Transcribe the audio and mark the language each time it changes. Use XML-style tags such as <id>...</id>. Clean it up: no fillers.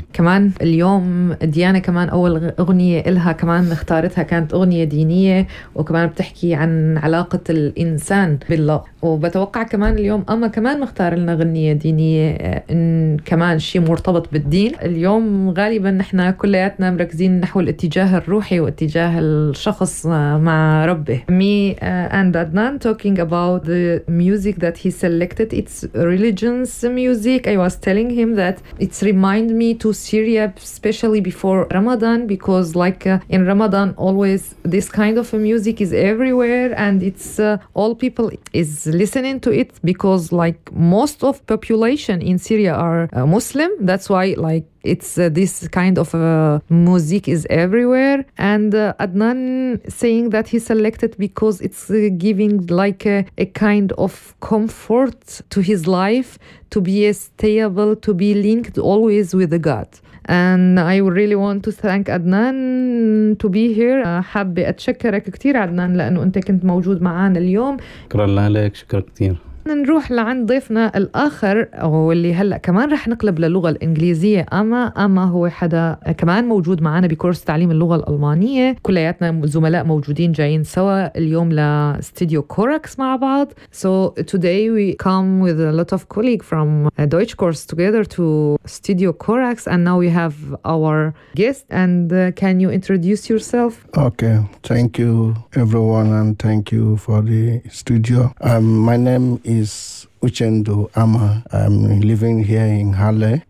<ar>كمان اليوم ديانة كمان اول اغنية إلها كمان اختارتها كانت اغنية دينية, وكمان بتحكي عن علاقة الانسان بالله. وبتوقع كمان اليوم اما كمان مختار لنا اغنية دينية ان كمان شيء مرتبط بالدين. اليوم غالبا نحنا كلياتنا مركزين نحو الاتجاه الروحي واتجاه الشخص مع ربه.</ar> <en>Me and Adnan talking about the music that he selected. It's religion music. I was telling him that it's remind me to Syria, especially before Ramadan, because like in Ramadan always this kind of music is everywhere and it's all people is listening to it, because like most of population in Syria are Muslim. That's why like it's this kind of music is everywhere. And Adnan saying that he selected because it's giving like a kind of comfort to his life, to be stable, to be linked always with the God. And I really want to thank Adnan to be here.</en> <ar>حابة أتشكرك كتير عدنان لأنه أنت كنت موجود معانا اليوم. شكرا لك, شكرا كتير. نروح لعند ضيفنا الآخر واللي هلأ كمان رح نقلب للغة الإنجليزية. أما هو حدا كمان موجود معنا بكورس تعليم اللغة الألمانية. كلياتنا زملاء موجودين جايين سوا اليوم لستوديو كوركس مع بعض.</ar> <en>So today we come with a lot of colleague from Deutsch course together to Studio Corax, and now we have our guest. And can you introduce yourself? Okay, thank you everyone, and thank you for the studio. My name is Uchendu Ama. I'm living here in Halle.</en>